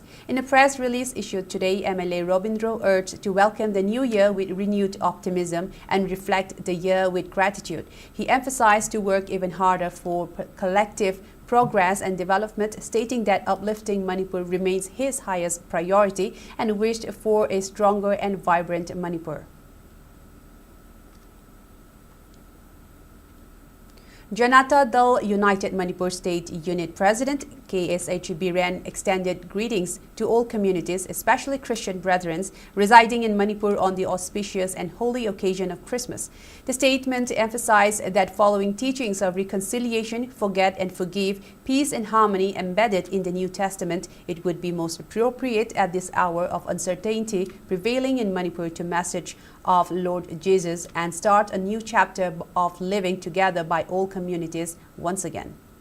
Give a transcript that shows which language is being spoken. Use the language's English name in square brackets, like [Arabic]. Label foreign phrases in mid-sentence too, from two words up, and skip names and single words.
[English] In a press release issued today, MLA Robindro urged to welcome the new year with renewed optimism and reflect the year with gratitude. He emphasized to work even harder for collective progress and development, stating that uplifting Manipur remains his highest priority and wished for a stronger and vibrant Manipur. Janata Dal United Manipur State Unit President KSH Biren extended greetings to all communities, especially Christian brethren residing in Manipur on the auspicious and holy occasion of Christmas. The statement emphasized that following teachings of reconciliation, forget and forgive, peace and harmony embedded in the New Testament, it would be most appropriate at this hour of uncertainty prevailing in Manipur to message of Lord Jesus and start a new chapter of living together by all communities once again.